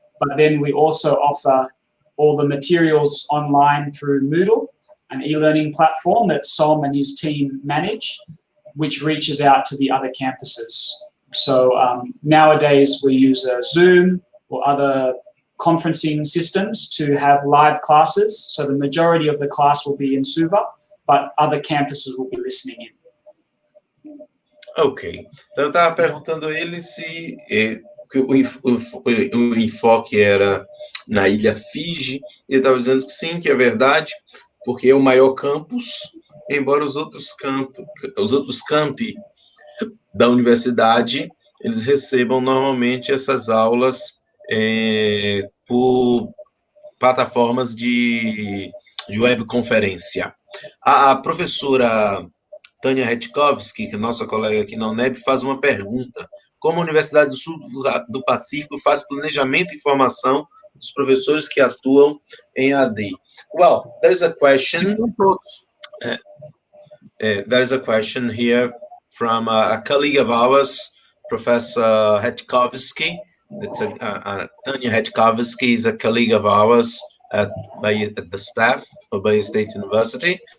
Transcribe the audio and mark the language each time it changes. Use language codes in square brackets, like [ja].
[en] But then we also offer all the materials online through Moodle, an e-learning platform that Som and his team manage, which reaches out to the other campuses. So nowadays we use Zoom or other conferencing systems to have live classes. So the majority of the class will be in Suva, but other campuses will be listening in. Ok. [pt] Então eu estava perguntando a ele se o enfoque era na ilha Fiji. Ele estava dizendo que sim, que é verdade, porque é o maior campus, embora os outros campi da universidade, eles recebam normalmente essas aulas por plataformas de webconferência. A professora Tânia Hetkovski, que é nossa colega aqui na UNEB, faz uma pergunta. Como a Universidade do Sul do Pacífico faz planejamento e formação dos professores que atuam em AD? [en] Well, there is a question. There is a question here from a colleague of ours, Professor Hetkovski. Tanya Hetkovski is a colleague of ours at the staff of Bahia State University.